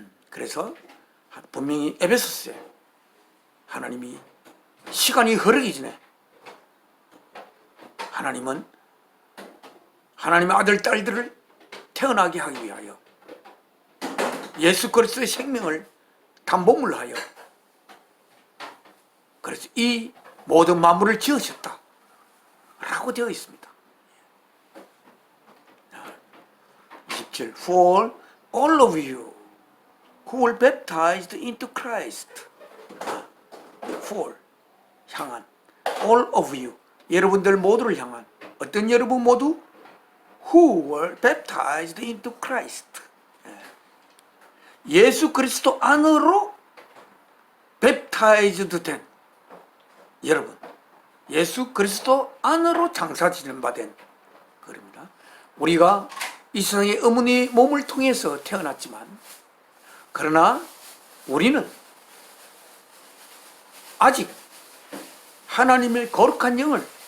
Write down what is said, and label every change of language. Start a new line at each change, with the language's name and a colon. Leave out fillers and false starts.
Korean: 그래서 분명히 에베소서에 하나님이 시간이 흐르기 전에 하나님은 하나님의 아들, 딸들을 태어나게 하기 위하여 예수 그리스도의 생명을 담보물로 하여 그래서 이 모든 만물을 지으셨다 라고 되어 있습니다. 27.
English: For all of you who were baptized into Christ. For,
Korean: 향한.
English: All of you,
Korean: 여러분들 모두를 향한. 어떤 여러분 모두?
English: Who were baptized into Christ.
Korean: 예수 그리스도 안으로 baptized 된 여러분, 예수 그리스도 안으로 장사지는 바된 그럽니다. 우리가 이 세상에 어머니의 몸을 통해서 태어났지만, 그러나 우리는 아직 하나님의 거룩한 영을,